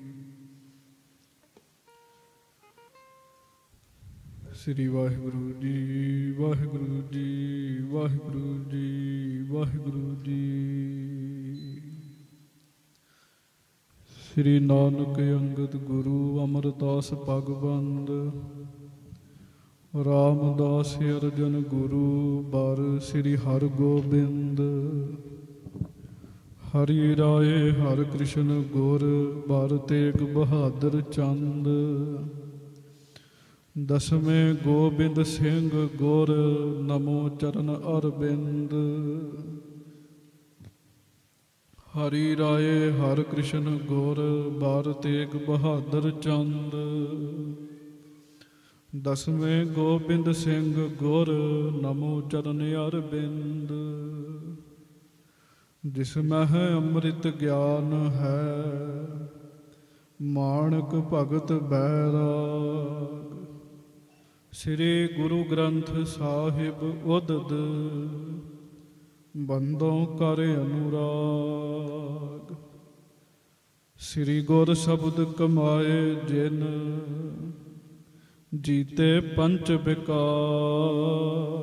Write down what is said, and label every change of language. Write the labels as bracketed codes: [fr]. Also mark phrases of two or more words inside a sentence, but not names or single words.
[pa] श्री वाहिगुरु जी, वाहिगुरु जी, वाहिगुरु जी, वाहिगुरु जी। [bra] श्री नानक अंगद गुरु अमरदास पगबंद रामदास अर्जन गुरु बर श्री हर गोबिंद। हरि राय हर कृष्ण गुर बर तेग बहादुर चंद। दसवें गोबिंद सिंह गुर नमो चरण अरविंद। हरि राय हर कृष्ण गुर बर तेग बहादुर चंद। दसवें गोबिंद सिंह गुर नमो चरण अरविंद। जिसमें है अमृत ज्ञान है माणक भगत बैराग। श्री गुरु ग्रंथ साहिब उदद बंदों कर अनुराग। श्री गुर शब्द कमाए जिन जीते पंच विकार।